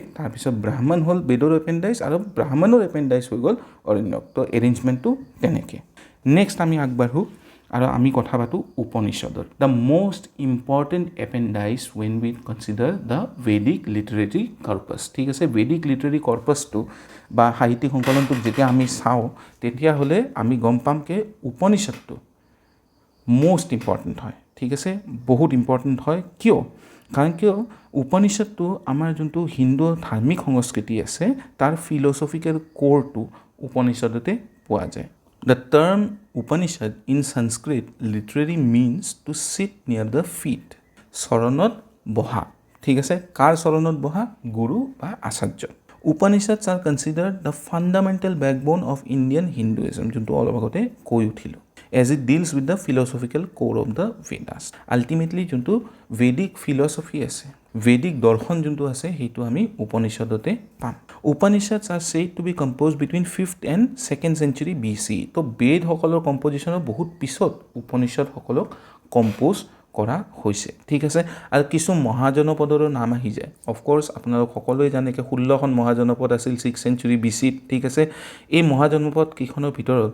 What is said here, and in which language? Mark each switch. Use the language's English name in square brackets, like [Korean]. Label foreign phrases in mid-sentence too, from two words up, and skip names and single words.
[Assamese] তাৰপিছত ব্ৰাহ্মণ হ'ল বেদৰ এপেণ্ডিচ আৰু ব্ৰাহ্মণৰ এপেণ্ডিচ হৈ গ'ল অৰণ্যক তো এৰেঞ্জমেণ্টটো তেনেকৈ নেক্সট আমি আগবাঢ়োঁ আৰু আমি কথা পাতোঁ উপনিষদৰ [English] the most important appendix when we consider the Vedic literary corpus [Assamese] ঠিক আছে [English] Vedic literary corpusটো [Assamese] বা সাহিত্যিক সংকলনটোক যেতিয়া আমি চাওঁ তেতিয়াহ'লে আমি গম পাম যে উপনিষদটো [English] most important [Assamese] হয় ঠিক আছে বহুত ইম্পৰ্টেণ্ট হয় কিয় কাৰণ কিয় উপনিষদটো আমাৰ যোনটো হিন্দু ধাৰ্মিক সংস্কৃতি আছে তাৰ [English] philosophical coreটো [Assamese] উপনিষদতে পোৱা যায় [English] The term Upanishad in Sanskrit literally means to sit near the feet. [Assamese] চৰণত বহা ঠিক আছে কাৰ চৰণত বহা গুৰু বা আচাৰ্য [English] Upanishads are considered the fundamental backbone of Indian Hinduism [Assamese] যোনটো অলপ আগতে কৈ উঠিলোঁ [English] as it deals with the philosophical core of the Vedas. [Assamese] Ultimately যোনটো [English] Vedic philosophy [Assamese] আছে Vedic দৰ্শন যোনটো আছে সেইটো আমি উপনিষদতে পাম [English] Upanishads are said to be composed between 5th and 2nd century BC [Assamese] তো বেদসকলৰ কম্পজিশ্যনৰ বহুত পিছত উপনিষদসকলক কম্প'জ কৰা হৈছে ঠিক আছে আৰু কিছু মহাজনপদৰো নাম আহি যায় অফক'ৰ্ছ আপোনালোক সকলোৱে জানে যে 16খন মহাজনপদ আছিল 6th century BC ঠিক আছে এই মহাজনপদ কেইখনৰ ভিতৰত